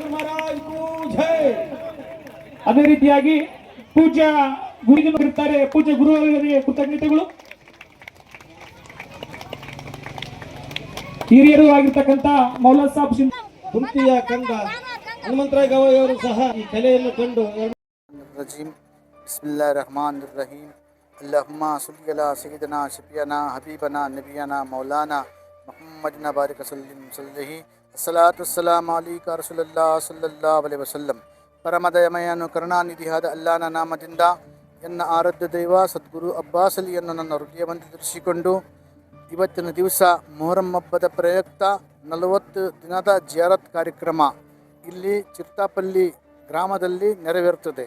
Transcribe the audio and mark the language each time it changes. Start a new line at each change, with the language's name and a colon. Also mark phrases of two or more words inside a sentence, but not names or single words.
Hindi: महाराज को जय।
Kannada: ಅದೇ ರೀತಿಯಾಗಿ ಪೂಜ್ಯ ಗುರುಗಳು ಇರ್ತಾರೆ, ಪೂಜ್ಯ ಗುರುಗಳಿಗೆ ಕೃತಜ್ಞತೆಗಳು. ಹಿರಿಯರು ಆಗಿರ್ತಕ್ಕಂಥ ಮೌಲಾ ಸಾಬ್ ಕುಂತಿಯ ಕಂಡ ಹನುಮಂತರಾಯ ಗವಾಯಿಯವರು ಸಹ ಈ ಕಲೆಯನ್ನು ಕಂಡು
Arabic: رجيم بسم الله الرحمن الرحيم اللهم صل على سيدنا شفيعنا حبيبنا نبينا مولانا محمد بارك وسلم صلى الله الصلاة والسلام عليك رسول الله صلى الله عليه وسلم.
Kannada: ಪರಮದಯಮಯನು ಕರುಣಾನಿಧಿಯಾದ ಅಲ್ಲಾಹನ ನಾಮದಿಂದ ಎನ್ನ ಆರಾಧ್ಯ ದೈವ ಸದ್ಗುರು ಅಬ್ಬಾಸ್ ಅಲಿಯನ್ನು ನನ್ನ ಹೃದಯವನ್ನು ಧರಿಸಿಕೊಂಡು ಇವತ್ತಿನ ದಿವಸ ಮೊಹರಂ ಹಬ್ಬದ ಪ್ರಯುಕ್ತ 40 ದಿನದ ಜಿಯಾರತ್ ಕಾರ್ಯಕ್ರಮ ಇಲ್ಲಿ ಚಿರ್ತಾಪಲ್ಲಿ ಗ್ರಾಮದಲ್ಲಿ ನೆರವೇರುತ್ತದೆ.